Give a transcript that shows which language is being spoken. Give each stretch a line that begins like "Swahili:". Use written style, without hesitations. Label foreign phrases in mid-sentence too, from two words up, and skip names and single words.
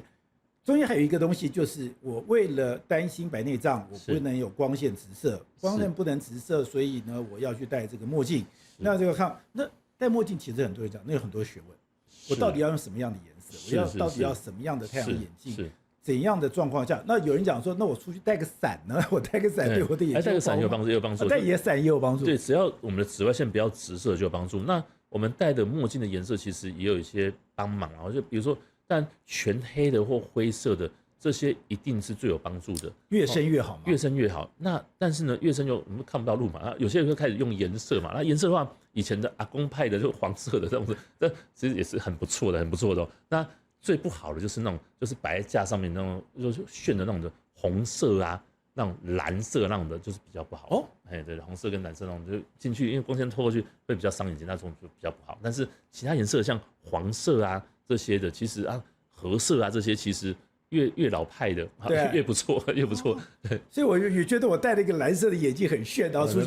Chinese: 中間還有一個東西，就是我為了擔心白內障，我不能有光線直射，光線不能直射，所以呢，我要去戴這個墨鏡。那這個看，那戴墨鏡其實很多人講，那有很多學問。我到底要用什麼樣的顏色？我到底要什麼樣的太陽眼鏡？怎樣的狀況下？那有人講說，那我出去帶個傘呢？我帶個傘對我的眼睛，帶個傘也有幫助，也有幫助。帶傘也有幫助。對，只要我們的紫外線不要直射就有幫助。那我們戴的墨鏡的顏色其實也有一些幫忙啊，就比如說，但全黑的或灰色的。這些一定是最有幫助的，越深越好嘛，越深越好。那但是呢，越深我們看不到路嘛，有些人就開始用顏色嘛。那顏色的話，以前的阿公派的就黃色的這樣子，那其實也是很不錯的，很不錯的。那最不好的就是那種，就是擺在架上面那種，就是炫的那種的紅色啊，那種藍色那種的，就是比較不好。哦，哎，對，紅色跟藍色那種就進去，因為光線透過去會比較傷眼睛，那種就比較不好。但是其他顏色像黃色啊這些的，其實啊褐色啊這些其實。越老派的，越不錯，越不錯。對，所以我也覺得我戴了一個藍色的眼鏡很炫，然後出去